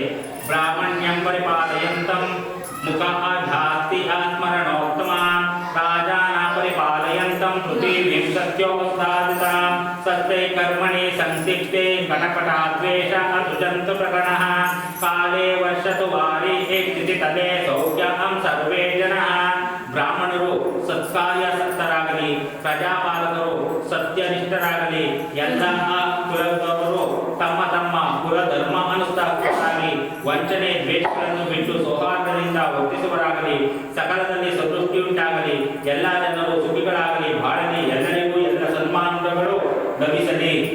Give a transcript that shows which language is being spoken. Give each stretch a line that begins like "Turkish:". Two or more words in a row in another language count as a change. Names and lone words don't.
Sanskrit: ಬ್ರಾಹ್ಮಣ್ಯಂ ಪರಿಪಾಲಯಂತಂ ಮುಖ ಧಾಸ್ತಿ ಆತ್ಮರಣೋತ್ತಮ ರಾಜಾನ ಪರಿಪಾಲಯಂತಂ ಪೃಥಿವೀಂ ಸತ್ಯೋಪಸ್ಥಾದಿತಾಂ ಸತ್ಯೈ ಕರ್ಮಣಿ ಸಂದಿಗ್ಧೆ ಕಟಕಟಾದ್ವೇಷ ಅತುಜಂತು ಪ್ರಗಣಃ ಕಾಲೇ ವರ್ಷತು ವಾರಿ ಏಕ್ತಿಥಿ ತದೇ ಸೌಖ್ಯಂ ಸರ್ವೇ ಜನಃ.
Kannada: ಬ್ರಾಹ್ಮಣರು ಸತ್ಕಾರ್ಯಾಸಕ್ತರಾಗಲಿ, ಪ್ರಜಾಪಾಲಕರು ಸತ್ಯನಿಷ್ಠರಾಗಲಿ, ಎಲ್ಲ ಕುಲದವರು ತಮ್ಮ ತಮ್ಮ ಕುಲಧರ್ಮ ಅನುಷ್ಠಾನರಾಗಲಿ, ವಂಚನೆ ದ್ವೇಷಗಳನ್ನು ಬಿಟ್ಟು ಸೌಹಾರ್ದದಿಂದ ವರ್ತಿಸುವರಾಗಲಿ, ಸಕಲದಲ್ಲಿ ಸದೃಷ್ಟಿಯುಂಟಾಗಲಿ, ಎಲ್ಲ ಜನರು ಸುಖಿಗಳಾಗಲಿ, ಬಾಳಲಿ, ಎಲ್ಲರಿಗೂ ಎಲ್ಲ ಸನ್ಮಾನಗಳು ಲಭಿಸಲಿ.